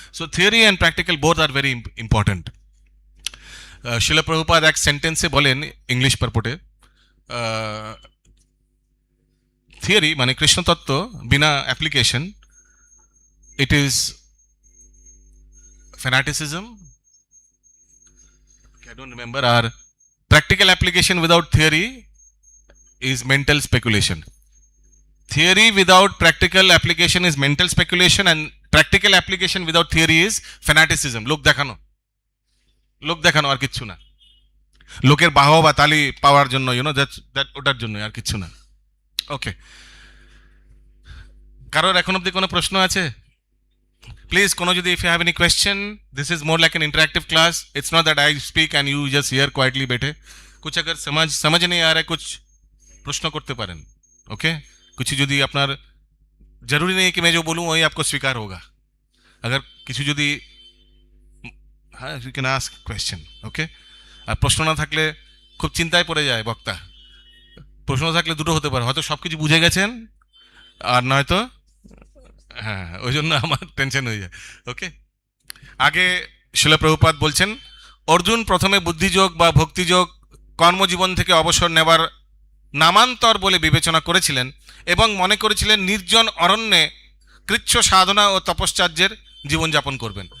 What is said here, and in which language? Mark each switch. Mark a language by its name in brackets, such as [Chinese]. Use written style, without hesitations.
[Bangla] So theory and practical both are very important. শিল প্রভুপাদ এক সেন্টেন্সে বলেন ইংলিশ পারপোর্টে, থিওরি মানে কৃষ্ণতত্ত্ব বিনা application it is fanaticism, [English] I don't remember, [Bangla] আর [English] practical application without theory is mental speculation. Theory without practical application is mental speculation, and practical application without theory is fanaticism. [Bangla] লোক দেখানো আর কিচ্ছু না, লোকের বাহবা বা তালি পাওয়ার জন্য, দ্যাট ওটার জন্য আর কিচ্ছু না। ওকে, কারোর এখন অব্দি কোনো প্রশ্ন আছে? প্লিজ কোনো যদি, [English] if you have any question, this is more like an interactive class. It's not that I speak and you just hear quietly बैठे। [Hindi] कुछ अगर समझ नहीं आ रहा है, कुछ प्रश्न करते पारें। ओके, कुछ [Bangla] যদি আপনার [Hindi] जरूरी नहीं है कि मैं जो बोलूँ वही आपको स्वीकार होगा। [English] अगर [Bangla] কিছু যদি, হ্যাঁ, [English] you can ask question, okay? [Bangla] আর প্রশ্ন না থাকলে খুব চিন্তায় পড়ে যায় বক্তা। প্রশ্ন থাকলে দুটো হতে পারে, হয়তো সবকিছু বুঝে গেছেন আর নয়তো, হ্যাঁ, ওই জন্য আমার টেনশন হয়ে যায়। ওকে, আগে শিলা প্রভুপাদ বলছেন, অর্জুন প্রথমে বুদ্ধিযোগ বা ভক্তিযোগ কর্মজীবন থেকে অবসর নেবার নামান্তর বলে বিবেচনা করেছিলেন এবং মনে করেছিলেন নির্জন অরণ্যে কৃচ্ছ সাধনা ও তপশ্চর্যের জীবনযাপন করবেন।